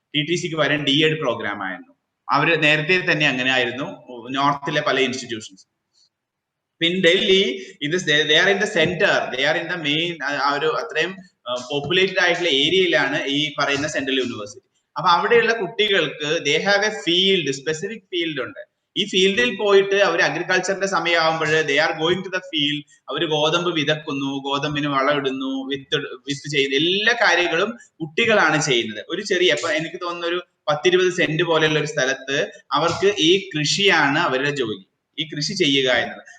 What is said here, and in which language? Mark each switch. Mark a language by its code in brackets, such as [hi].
[ml] TTCക്ക് പകരം D.Ed program ആയിരുന്നു. അവര് നേരത്തെ തന്നെ അങ്ങനെ ആയിരുന്നു നോർത്തിലെ പല institutions. [en] In Delhi, they are in the center, they are in the main, [ml] ഒരു അത്രയും പോപ്പുലേറ്റഡ് ആയിട്ടുള്ള ഏരിയയിലാണ് ഈ പറയുന്ന സെൻട്രൽ യൂണിവേഴ്സിറ്റി. അപ്പൊ അവിടെയുള്ള കുട്ടികൾക്ക് [en] they have a field, [ml] specific field ഉണ്ട്. ഈ ഫീൽഡിൽ പോയിട്ട് അവർ അഗ്രികൾച്ചറിന്റെ സമയമാകുമ്പോൾ [en] They are going to the field. [ml] അവർ ഗോതമ്പ് വിതക്കുന്നു, ഗോതമ്പിന് വളമിടുന്നു, വിത്ത് ചെയ്യുന്ന എല്ലാ കാര്യങ്ങളും കുട്ടികളാണ് ചെയ്യുന്നത്. ഒരു ചെറിയ, അപ്പൊ എനിക്ക് തോന്നുന്ന ഒരു 10-20 സെന്റ് പോലെയുള്ള ഒരു സ്ഥലത്ത് അവർക്ക് ഈ കൃഷിയാണ് അവരുടെ ജോലി, ഈ കൃഷി ചെയ്യുക എന്നത്.